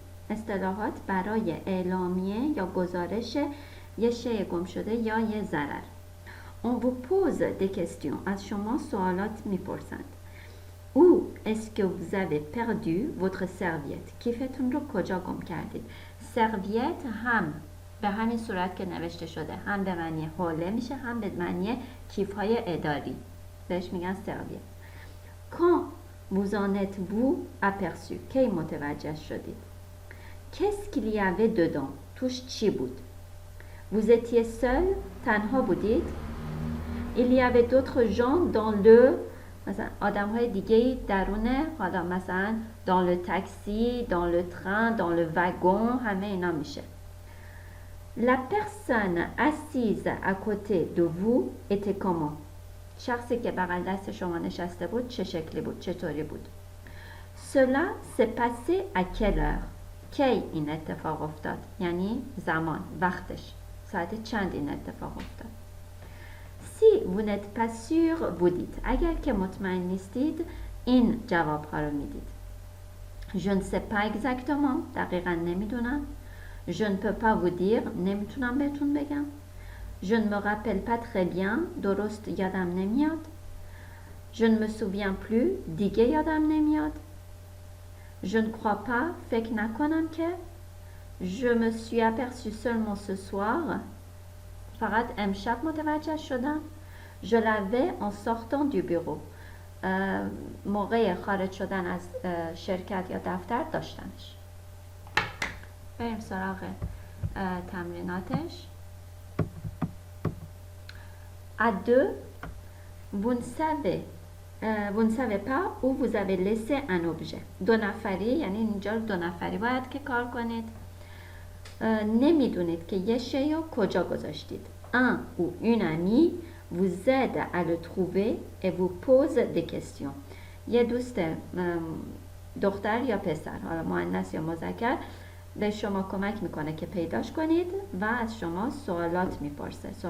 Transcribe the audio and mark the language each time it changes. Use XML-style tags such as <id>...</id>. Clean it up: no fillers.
<fa>اصطلاحات برای اعلامیه یا گزارش یه شیء گم شده یا یه ضرر.</fa> <fr>On vous pose des questions.</fr> <fa>از شما سوالات میپرسند.</fa> <fr>Où est-ce que vous avez perdu votre serviette?</fr> <fa>کیفتون رو کجا گم کردید؟ سرویت هم به همین صورت که نوشته شده هم به معنی حوله میشه، هم به معنی کیف‌های اداری، بهش میگن سرویت.</fa> <fr>Quand vous en êtes-vous aperçu?</fr> <fa>کی متوجه شدید؟</fa> <fr>Qu'est-ce qu'il y avait dedans?</fr> <fa>توش چی بود؟</fa> <fr>Vous étiez seul?</fr> <fa>تنها بودید؟</fa> <fr>Il y avait d'autres gens dans le</fr> <fa>مثلا آدم های دیگه درونه، حالا مثلا</fa> <fr>dans le taxi, dans le train, dans le wagon،</fr> <fa>همه اینا میشه.</fa> <fr>La personne assise à côté de vous était comment?</fr> <fa>شخصی که بغل دست شما نشسته بود چه شکلی بود؟ چطوری بود؟</fa> <fr>Cela s'est passé à quelle heure?</fr> <fa>کی این اتفاق افتاد؟ یعنی زمان، وقتش، ساعت چند این اتفاق افتاد؟</fa> <fr>Si vous n'êtes pas sûr, vous dites.</fr> <fa>اگر که مطمئن نیستید این جواب ها رو میدید.</fa> <fr>Je ne sais pas exactement.</fr> <fa>دقیقا نمیدونم.</fa> <fr>Je ne peux pas vous dire.</fr> <fa>نمیتونم بهتون بگم.</fa> <fr>Je ne me rappelle pas très bien.</fr> <fa>درست یادم نمیاد.</fa> <fr>Je ne me souviens plus.</fr> <fa>دیگه یادم نمیاد.</fa> <fr>Je ne crois pas.</fr> <fa>فکر نکنم که.</fa> <fr>Je me suis aperçu seulement ce soir.</fr> <fa>فقط امشب متوجه شدم.</fa> <fr>Je l'avais en sortant du bureau.</fr> <fa>موقع خارج شدن از شرکت یا دفتر داشتمش. بریم سراغ تمریناتش.</fa> <fr>À deux, vous ne savez pas où vous avez laissé un objet.</fr> <fa>دو نفری، یعنی اینجا دو نفری باید که کار کنید. نمیدونید که یه شی رو کجا گذاشتید.</fa> <fr>Un ou une amie vous aide à le trouver et vous pose des questions.</fr> <fa>یه دوست دختر یا پسر، حالا مؤنث یا مذکر، به شما کمک میکنه که پیداش کنید و از شما سوال میپرسه.</fa>